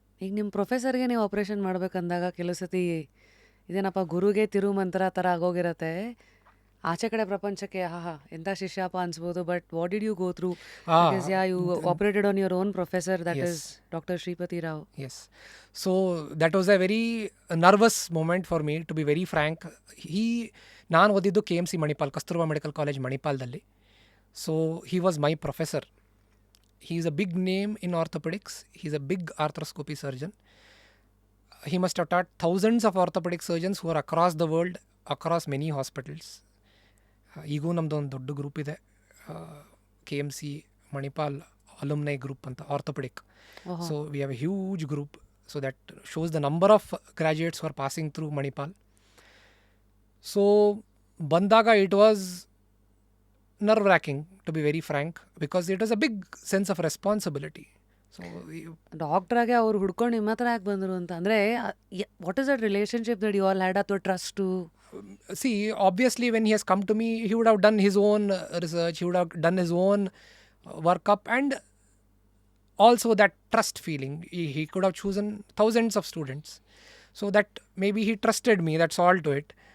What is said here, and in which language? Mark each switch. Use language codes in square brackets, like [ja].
[kn] ಈಗ ನಿಮ್ಮ ಪ್ರೊಫೆಸರ್ಗೆ ನೀವು ಆಪ್ರೇಷನ್ ಮಾಡ್ಬೇಕಂದಾಗ ಕೆಲವು ಸತಿ ಇದೇನಪ್ಪ ಗುರುಗೆ ತಿರುಮಂತ್ರ ಥರ ಆಗೋಗಿರತ್ತೆ. ಆಚೆ ಕಡೆ ಪ್ರಪಂಚಕ್ಕೆ ಎಂಥ ಶಿಷ್ಯಪ್ಪ ಅನ್ಸ್ಬೋದು. [en] But what did you go through? You operated on your own professor, that is doctor Shripati Rao. Yes. So that was a very nervous moment for me, to be very frank. [kn] ನಾನು ಓದಿದ್ದು KMC Manipal, Kasturba medical college ಮಣಿಪಾಲ್ದಲ್ಲಿ. [en] So he was my professor. He is a big name in orthopedics. He is a big arthroscopy surgeon. He must have taught thousands of orthopedic surgeons who are across the world, across many hospitals. [kn] ಈಗೂ ನಮ್ಮದು ಒಂದು ದೊಡ್ಡ group ಇದೆ, KMC Manipal ಅಲುಮ್ನೈ group ಅಂತ, orthopaedic. [en] So we have a huge group. So that shows the number of graduates are passing through Manipal. [kn] So ಬಂದಾಗ [en] It was nerve wracking, to be very frank, because it was a big sense of responsibility. So [kn] ಡಾಕ್ಟ್ರಾಗೆ ಅವ್ರು ಹುಡ್ಕೊಂಡು ನಿಮ್ಮ ಹತ್ರ ಯಾಕೆ ಬಂದರು ಅಂತ ಅಂದರೆ [en] what is that relationship that you all had [kn] ಅಥವಾ trust? [en] See, obviously, when he has come to me, he would have done his own research, he would have done his own workup, and also that trust feeling. He could have chosen thousands of students. So that maybe he trusted me, that's all to it.